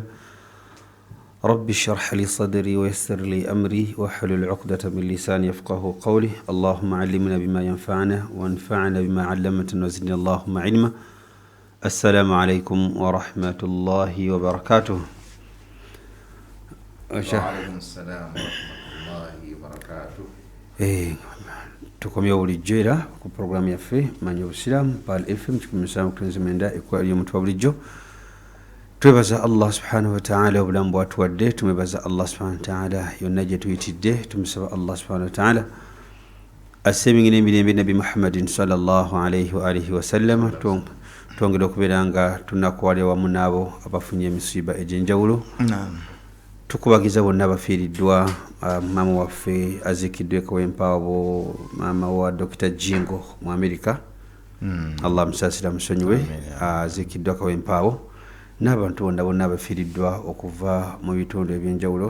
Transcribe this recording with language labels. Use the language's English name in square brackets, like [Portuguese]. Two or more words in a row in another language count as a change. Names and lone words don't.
[Arabic] رب اشرح لي صدري ويسر لي أمري واحلل عقدة من لساني يفقه قولي. اللهم علمنا بما ينفعنا وانفعنا بما علمتنا وزدنا اللهم علما. السلام عليكم ورحمة الله وبركاته. وعليكم السلام ورحمة الله وبركاته. [Ganda] tukomye bulijjo era ku programu yaffe manya obusiraamu Pal FM 107.9 ekwali omutwa bulijjo. Twebaza [Arabic] الله سبحانه وتعالى [Ganda] obulamu bwatuwadde, tumwebaza [Arabic] الله سبحانه وتعالى [Ganda] yonna gye tuyitidde, tumusaba [Arabic] الله سبحانه وتعالى [Ganda] asemingire emirembe [Arabic] نبي محمدٍ صلى الله عليه وعلى آله وسلم. [Ganda] Twongera okubeera nga tunakuwala wamu n'abo abafunye emisiiba egy'enjawulo. Tukubagiza bonna abafiiriddwa, maama waffe aziikiddwe Kawempeabo, maama wa Dr. Jingo mu Amerika, Allah amusaasira musonyiwe, aziikiddwa Kawempeabo, n'abantu bonna abafiiriddwa okuva mu bitundu eby'enjawulo.